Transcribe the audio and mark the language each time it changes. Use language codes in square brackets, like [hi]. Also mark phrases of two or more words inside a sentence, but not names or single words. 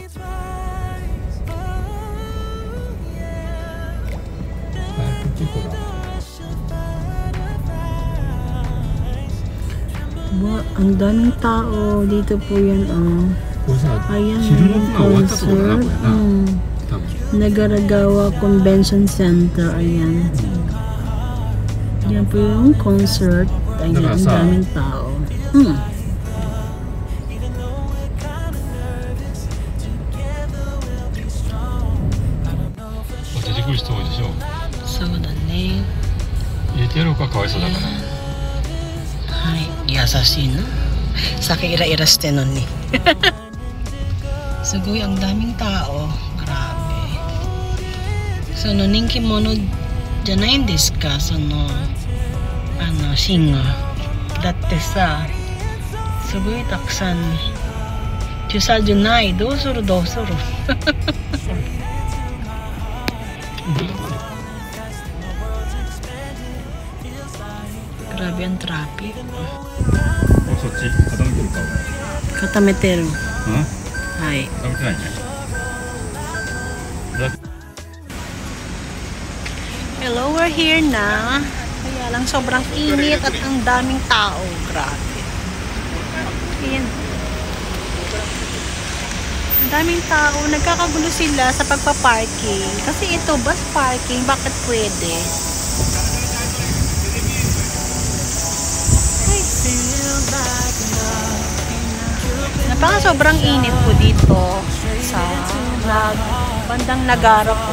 [tl] Ang daming tao dito po yan, ayan yung concert. Nagaragawa Convention Center. Ayan, yan po yung concert. Ayan, ang daming tao. [ja] そうだね。入れてやろうか、かわいそうだから。はい、優しいな。さっきイライラしてんのに。 [tl] すごいang daming tao. Grabe. [ja] その人気者じゃないんですか、そのシンガー。だってさ、すごいたくさん。駐車場ない。どうする。 [tl] Grabe ang traffic. [ja] Katameteru. [en] Hai. Hello, we're here na. [tl] Kaya lang sobrang init at ang daming tao. Grabe. Ayan. Ang daming tao. Nagkakagulo sila sa pagpa-parking. Kasi ito, bus parking. Bakit pwede? Napaka sobrang init po dito sa bandang Nagara po.